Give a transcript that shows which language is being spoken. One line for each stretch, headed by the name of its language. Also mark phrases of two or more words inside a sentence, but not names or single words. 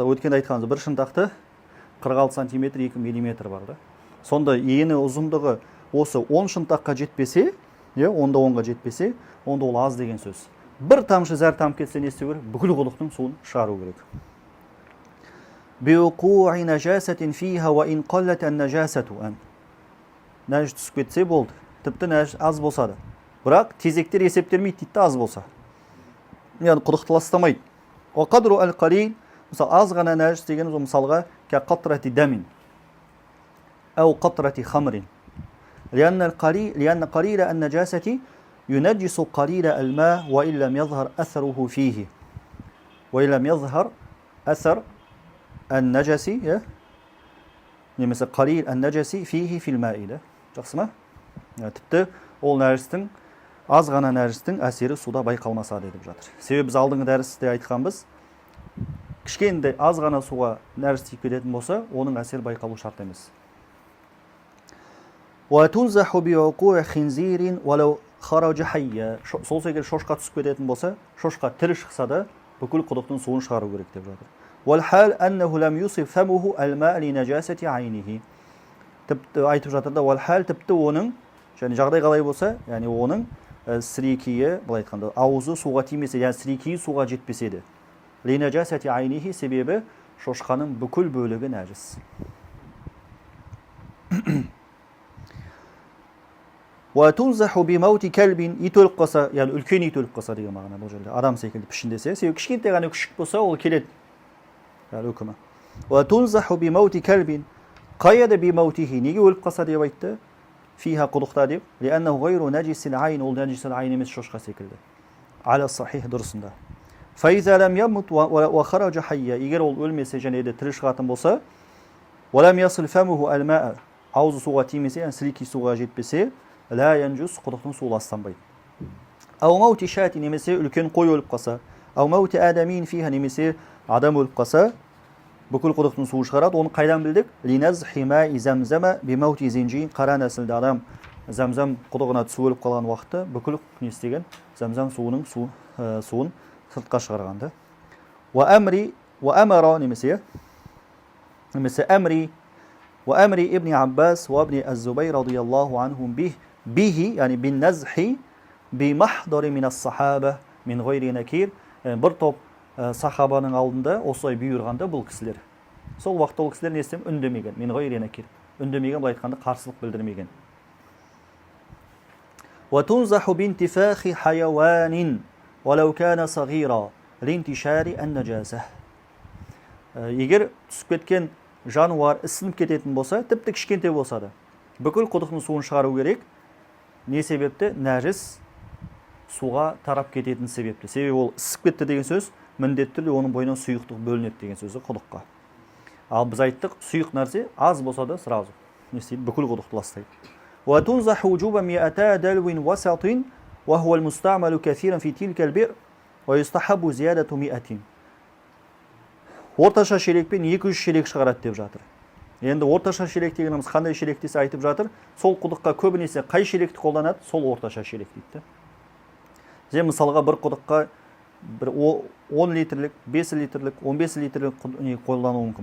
Kazakh: Өткенде айтқанымыз бір шынтақты 46 сантиметр 2 миллиметр бар да. Сонда ені ұзындығы осы 10 шынтаққа жетпесе, 10-10-ға жетпесе, онда ол аз деген сөз. Бір тамшы зәр тамып кетсе не істеу керек? Бүкіл құдықтың суын шығару керек.
Arabic: بوقوع نجاسة فيها وإن قلت النجاسة أن.
Kazakh: Нәжіс түсіп кетсе болды. Тіпті нәжіс аз болса да. Бірақ тезектер есептелмейді дейді, аз болса. Яғни құдықты ластамайды.
Arabic: وقدر القليل,
Kazakh: мысалы аз ғана нәжіс дегеніміз мысалға
Arabic: كقطرة دم أو قطرة خمر. لأن قليل النجاسة ينجس قليل الماء وإن لم يظهر أثره فيه وإن لم يظهر أثر النجس немесе قليل النجس فيه في الماء.
Kazakh: Жақсы ма? Тіпті ол нәжістің, аз ғана нәжістің әсері суда байқалмаса деп жатыр. Себебі біз алдыңғы дәрісте айтқанбыз, кішкентай аз ғана суға нәжіс тиіп кететін болса, оның әсері байқалу шарт емес.
Arabic: وَتُنْزَحُ بِعُقُوعِ خِنْزِيرٍ وَلَوْ خَرَجَ حَيًّا.
Kazakh: Сол секілді шошқа түсіп кететін болса, шошқа тірі шықса да, бүкіл құдықтың суын шығару керек деп жатыр.
Arabic: وَالْحَالْ أَنَّهُ لَمْ يُصِبْ فَمُهُ الْمَاءَ لِنَجَاسَةِ عَيْنِهِ.
Kazakh: Тіпті айтып жатыр да, وَالْحَالْ тіпті оның, және жағдай қалай болса, яғни оның сірекейі, былай айтқанда, аузы суға тимесе, яғни сірекейі суға жетпесе де.
Arabic: لِنَجَاسَةِ عَيْنِهِ,
Kazakh: себебі шошқаның бүкіл бөлігі нәжіс.
Arabic: وَتُنْزَحُ بِمَوْتِ كَلْبٍ.
Kazakh: Ит өліп қалса, яғни үлкен ит өліп қалса деген мағына бұл жерде. Адам секілді пішіндесе, себебі кішкентай ғана күшік болса, ол келеді. Яғни үкімі.
Arabic: وَتُنْزَحُ بِمَوْتِ كَلْبٍ.
Kazakh: Қайда бимаутихи, неге өліп қалса деп айтты? Фиха құдықта деп.
Arabic: لأنه غير نجس العين,
Kazakh: ол нәжис айн емес шошқа секілді.
Arabic: على الصحيح дұрысында. فإذا لم يمت وخرج حيا,
Kazakh: егер ол өлмесе және де тірі шығатын болса,
Arabic: ولم يصل فمه الماء,
Kazakh: аузы суға тимесе, яғни сілекей суға жетпесе,
Arabic: لا ينجس,
Kazakh: құдықтың суы ластанбайды.
Arabic: أو موت شاة,
Kazakh: немесе үлкен қой өліп қалса,
Arabic: أو موت آدمين فيها,
Kazakh: немесе адам өліп қалса, бүкіл құдықтың суы шығарады. Оны қайдан білдік?
Arabic: لنزح ماء زمزم بموت زنجي.
Kazakh: Қара нәсілді адам Замзам құдығына түсіп өліп қалған уақытта бүкіл не істеген? Замзам суының суын сыртқа шығарғанды.
Arabic: وأمر, немесе أمري وأمري ابن عباس وابن الزبير رضي الله عنهم به, يعني بالنزح بمحضر من الصحابة من غير نكير.
Kazakh: Бір топ сахабаның алдында осылай бұйырғанда бұл кісілер. Сол уақытта ол кісілер не істем? Үндемеген.
Arabic: Min غير نكير.
Kazakh: Үндемеген, былай айтқанда қарсылық білдірмеген.
Arabic: وتنزح بانتفاخ حيوان ولو كان صغيرا لانتشار النجاسة.
Kazakh: Егер түсіп кеткен жануар ісініп кететін болса, тіпті кішкентай болса да, бүкіл құдықтың суын шығару керек. не себепті? Нәжіс суға тарап кететін себепті. Себебі ол ысып кетті деген сөз, міндетті түрде оның бойынан сұйықтық бөлінеді деген сөзі құдыққа. Ал біз айттық, сұйық нәрсе аз болса да сразу не істейді? Бүкіл құдықты ластайды.
Arabic: وتنزح وجوبا 200 دلو وسط وهو المستعمل كثيرا في تلك البئر ويستحب زيادة 100.
Kazakh: Орташа шелекпен 200 шелек шығарады деп жатыр. Енді орташа шелек дегеніміз қандай шелек десе айтып жатыр? Сол құдыққа көбінесе қай шелекті қолданады? Сол орташа шелек дейді. Сен мысалға бір құдыққа 10 литрлік, 5 литрлік, 15 литрлік қолдануы мүмкін.